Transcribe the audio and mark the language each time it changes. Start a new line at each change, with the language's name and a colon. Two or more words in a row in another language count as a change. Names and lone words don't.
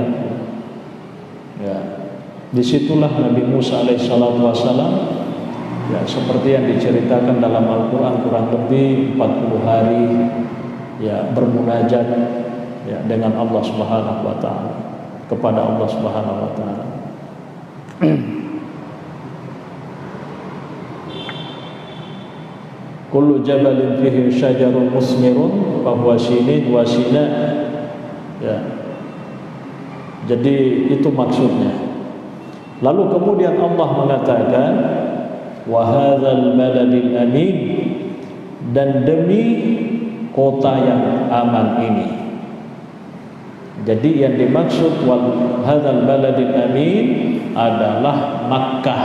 Indonesian: Ya, disitulah Nabi Musa
Arabic: عليه الصلاة والسلام,
Indonesian: ya, seperti yang diceritakan dalam Al-Quran, kurang lebih 40 hari ya bermunajat ya dengan Allah
Arabic: سبحانه وتعالى,
Indonesian: kepada Allah
Arabic: سبحانه وتعالى. كل جبل فيه شجر مثمر فهو سينين وسيناء.
Indonesian: Ya. Jadi itu maksudnya. Lalu kemudian Allah mengatakan
Arabic: وهذا البلد الأمين,
Indonesian: dan demi kota yang aman ini. Jadi yang dimaksud
Arabic: وهذا البلد الأمين
Indonesian: adalah Makkah.